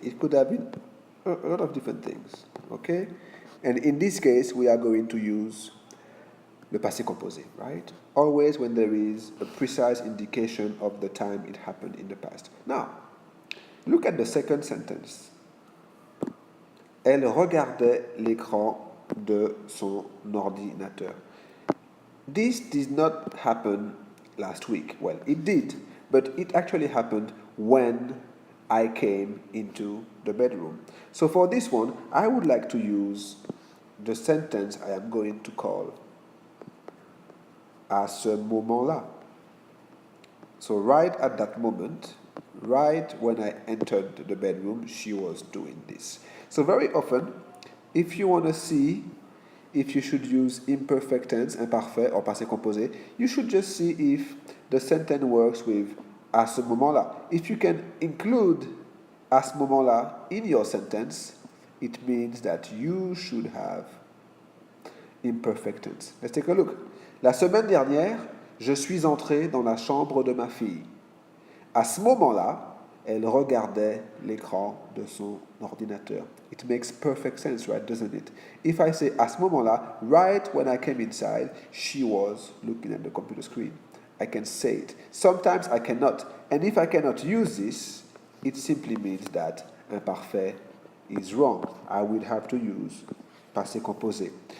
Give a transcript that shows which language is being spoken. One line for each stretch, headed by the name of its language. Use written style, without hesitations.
English: It could have been a lot of different things, okay? And in this case, we are going to use le passé composé, right? Always when there is a precise indication of the time it happened in the past. Now, look at the second sentence.
French: Elle regardait l'écran de son ordinateur.
English: This did not happen last week. Well, it did, but it actually happened when I came into the bedroom. So for this one, I would like to use the sentence I am going to call
French: à ce moment-là.
English: So right at that moment, right when I entered the bedroom, she was doing this. So very often, if you want to see if you should use imperfect tense, imparfait, or passé composé, you should just see if the sentence works with
French: à ce moment-là.
English: If you can include
French: à ce moment-là
English: in your sentence, it means that you should have imperfect tense. Let's take a look. La semaine dernière, je suis entré dans la chambre de ma fille.
French: À ce moment-là, elle regardait l'écran de son ordinateur.
English: It makes perfect sense, right, doesn't it? If I say
French: à ce moment-là,
English: right when I came inside, she was looking at the computer screen. I can say it. Sometimes I cannot. And if I cannot use this, it simply means that imparfait is wrong. I will have to use passé composé.